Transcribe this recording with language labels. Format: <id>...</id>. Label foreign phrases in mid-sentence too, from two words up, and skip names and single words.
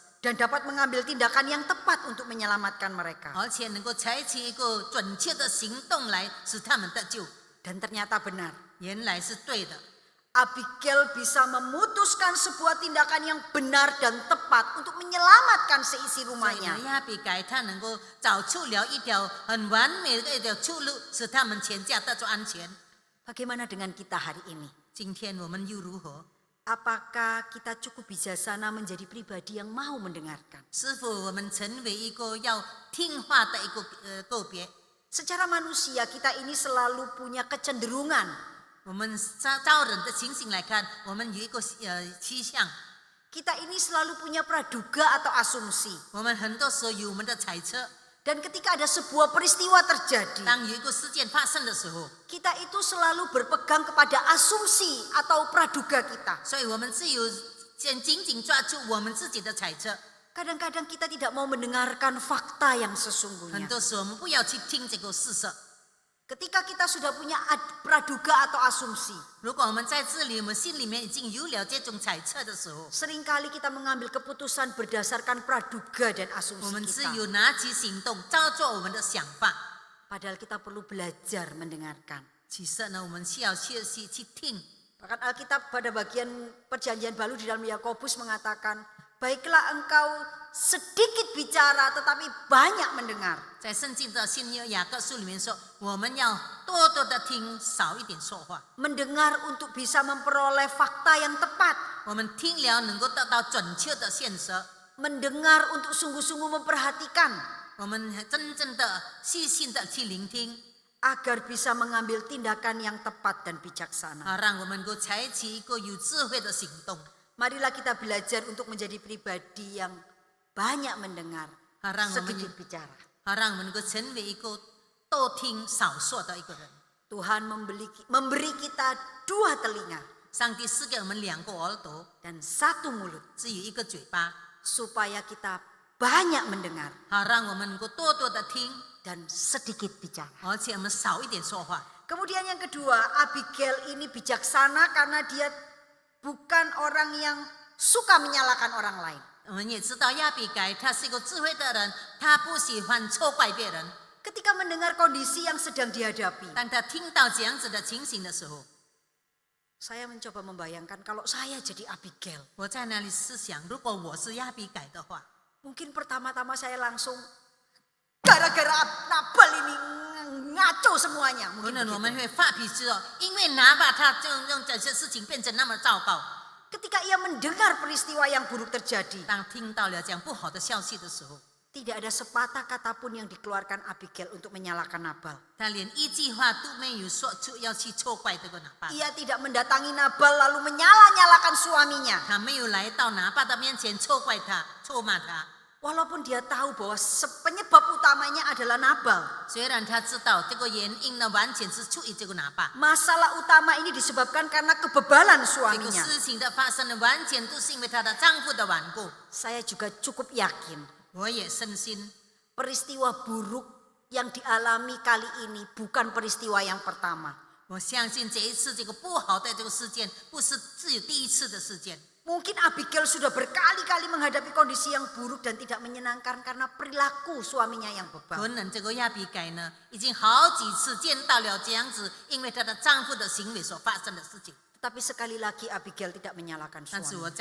<id>dan dapat mengambil tindakan yang tepat untuk menyelamatkan mereka.</id> <zh>而且能够采取一个准确的行动来使他们得救。</zh> <id>Dan ternyata benar.</id> <zh>原来是对的，</zh> <id>Abigail bisa memutuskan sebuah tindakan yang benar dan tepat untuk menyelamatkan seisi</id> <zh>所以呢</zh> <id>rumahnya.</id> <zh>亚比改他能够找出了一条很完美的一条出路，使他们全家得着安全。</zh> <id>Bagaimana dengan kita hari ini?</id> <zh>今天我们又如何？</zh> <id>Apakah kita cukup bijaksana menjadi pribadi yang mau mendengarkan?</id> <zh>是否我们成为一个要听话的一个个别？</zh> <id>Secara manusia kita ini selalu punya kecenderungan.</id> <zh>我们照人的情形来看，我们有一个趋向，</zh> <id>Kita ini selalu punya praduga atau asumsi.</id> <zh>我们很多时候有我们的猜测。</zh> <id>Dan ketika ada sebuah peristiwa terjadi,</id> <zh>当有一个事件发生的时候，</zh> <id>kita itu selalu berpegang kepada asumsi atau praduga kita.</id> <zh>所以我们只有先紧紧抓住我们自己的猜测。</zh> <id>Kadang-kadang kita tidak mau mendengarkan fakta yang</id> <zh>很</zh> <id>sesungguhnya.</id> <zh>多时候我们不要去听这个事实。</zh> <id>Ketika kita sudah punya praduga atau asumsi,</id> <zh>如果我们在这里，我们心里面已经有了这种猜测的时候，</zh> <id>seringkali kita mengambil keputusan berdasarkan praduga dan</id> <zh>我</zh> <id>asumsi</id> <zh>们只</zh> <id>kita.</id> <zh>有拿起行动，照做我们的想法。</zh> <id>Padahal kita perlu belajar mendengarkan.</id> <zh>其实呢，我们需要学习去听。</zh> <id>Bahkan Alkitab pada bagian perjanjian baru di dalam Yakobus mengatakan, baiklah engkau sedikit bicara tetapi banyak mendengar.</id> <zh>在圣经的新约雅各书里面说，我们要多多的听，少一点说话。</zh> <id>Mendengar untuk bisa memperoleh fakta yang tepat.</id> <zh>我们听了能够得到准确的现实，</zh> <id>Mendengar untuk sungguh-sungguh memperhatikan.</id> <zh>我们真正的细心的去聆听，</zh> <id>Agar bisa mengambil tindakan yang tepat dan bijaksana.</id> <zh>让我们能够采取一个有智慧的行动，</zh> <id>Marilah kita belajar untuk menjadi pribadi yang banyak mendengar,</id> <zh>让我们</zh> <id>sedikit bicara.</id> <zh>让我们能够成为一个多听少说的一个人。</zh> <id>Tuhan memberi kita 2 telinga</id> <zh>上帝赐给我们2个耳朵，</zh> <id>dan 1 mulut</id> <zh>只有1个嘴巴，</zh> <id>supaya kita banyak mendengar</id> <zh>让我们能够多多的听，</zh> <id>dan sedikit bicara.</id> <zh>而且我们少一点说话。</zh> <id>Kemudian yang kedua, Abigail ini bijaksana karena dia bukan orang yang suka menyalahkan orang lain.</id> <zh>我们也知道亚比改他是一个智慧的人，他不喜欢错怪别人。</zh> <id>Ketika mendengar kondisi yang sedang dihadapi,</id> <zh>当他听到这样子的情形的时候，</zh> <id>saya mencoba membayangkan kalau saya jadi Abigail.</id> <zh>我在那里思想，如果我是亚比改的话，</zh> <id>Mungkin pertama-tama saya langsung gara-gara Nabal ini ngaco semuanya.</id> <zh>可</zh> <id>Mungkin</id> <zh>能我们</zh> <id>begitu.</id> <zh>会发脾气哦，因为拿把他就让这些事情变成那么糟糕。</zh> <id>Ketika ia mendengar peristiwa yang buruk terjadi,</id> <zh>当听到了这样不好的消息的时候，</zh> <id>tidak ada sepatah kata pun yang dikeluarkan Abigail untuk menyalahkan Nabal.</id> <zh>他连一句话都没有说出要去错怪这个拿巴，</zh> <id>Ia tidak mendatangi Nabal lalu menyalah-nyalahkan suaminya.</id> <zh>他没有来到拿巴的面前错怪他、错骂他。</zh> <id>Walaupun dia tahu bahwa penyebab utamanya adalah Nabal.</id> <zh>虽然他知道这个原因呢，完全是出于这个拿巴，</zh> <id>Masalah utama ini disebabkan karena kebebalan</id> <zh>这个</zh> <id>suaminya.</id> <zh>事情的发生呢，完全都是因为她的丈夫的缘故。</zh> <id>Saya juga cukup yakin</id> <zh>我也深信，</zh> <id>peristiwa buruk yang dialami kali ini bukan peristiwa yang pertama.</id> <zh>我相信这一次这个不好的这个事件，不是只有第一次的事件。</zh> <id>Mungkin Abigail sudah berkali-kali menghadapi kondisi yang buruk dan tidak menyenangkan karena perilaku suaminya yang</id> <zh>可</zh> <id>bebal.</id> <zh>能这个亚比改呢，已经好几次见到了这样子，因为她的丈夫的行为所发生的事情。</zh> <id>Tetapi sekali lagi Abigail tidak menyalahkan</id> <zh>但是我</zh>